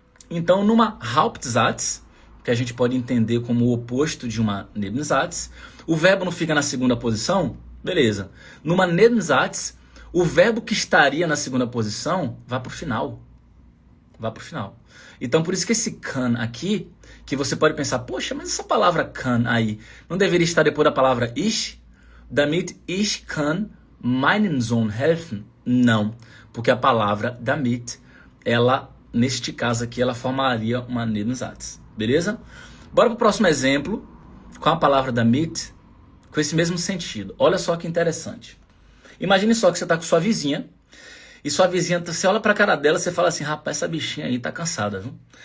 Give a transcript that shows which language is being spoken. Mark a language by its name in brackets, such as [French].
[Portuguese] Então, numa Hauptsatz, que a gente pode entender como o oposto de uma Nebensatz, o verbo não fica na segunda posição? Beleza. Numa Nebensatz, O verbo que estaria na segunda posição vai para o final. Vai para o final. Então, por isso que esse kann aqui, que você pode pensar, poxa, mas essa palavra kann aí, não deveria estar depois da palavra ich? [German] Damit ich kann meinen Sohn helfen? [Portuguese] Não, porque a palavra damit, ela, neste caso aqui, ela formaria uma Nebensatz. Beleza? Bora para o próximo exemplo, com a palavra damit, com esse mesmo sentido. Olha só que interessante. Imagine só que você está com sua vizinha, e sua vizinha, você olha pra cara dela e você fala assim, rapaz, essa bichinha aí tá cansada, viu?